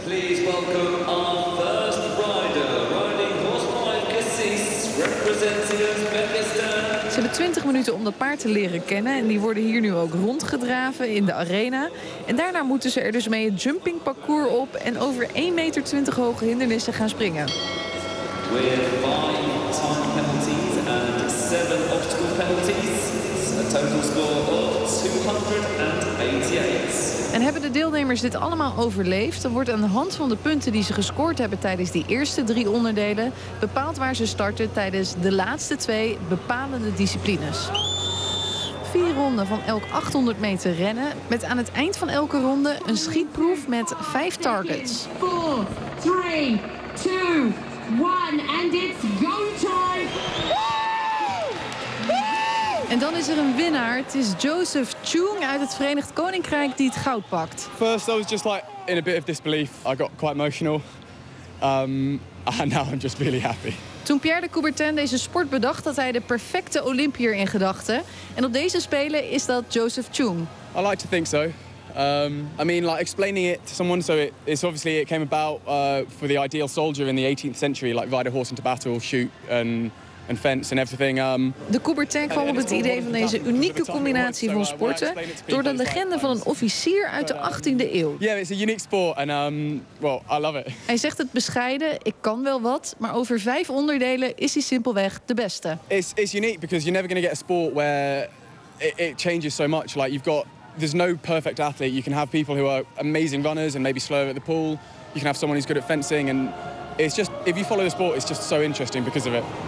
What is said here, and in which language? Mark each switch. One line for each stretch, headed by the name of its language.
English: Please welcome our first rider. Riding horse 5 Cassis, representing Uzbekistan.
Dutch: Ze hebben 20 minuten om dat paard te leren kennen. En die worden hier nu ook rondgedraven in de arena. En daarna moeten ze er dus mee het jumpingparcours op en over 1,20 meter hoge hindernissen gaan springen.
English: With 5 time penalties and 7 obstacle penalties. A total score of 288.
Dutch: En hebben de deelnemers dit allemaal overleefd, dan wordt aan de hand van de punten die ze gescoord hebben tijdens die eerste 3 onderdelen bepaald waar ze starten tijdens de laatste 2 bepalende disciplines. 4 ronden van elk 800 meter rennen, met aan het eind van elke ronde een schietproef met 5 targets. 4, 3, 2, 1, en
English: it's go time!
Dutch: En dan is er een winnaar. Het is Joseph Chung uit het Verenigd Koninkrijk die het goud pakt.
English: First I was just like in a bit of disbelief. I got quite emotional. And now I'm just really happy.
Dutch: Toen Pierre de Coubertin deze sport bedacht, had hij de perfecte Olympiër in gedachten. En op deze spelen is dat Joseph Chung.
English: I like to think so. Explaining it to someone, so it's obviously it came about for the ideal soldier in the 18th century, like ride a horse into battle, shoot and and fence and everything.
Dutch: De Coubertin kwam op het idee van deze unieke combinatie van sporten door de legende van een officier uit de 18e eeuw.
English: Yeah, it's a unique sport and well, I love it.
Dutch: Hij zegt het bescheiden, ik kan wel wat, maar over 5 onderdelen is hij simpelweg de beste.
English: It's unique because you're never going to get a sport where it changes so much. Like you've got, there's no perfect athlete. You can have people who are amazing runners and maybe slower at the pool. You can have someone who's good at fencing and it's just, if you follow the sport, it's just so interesting because of it.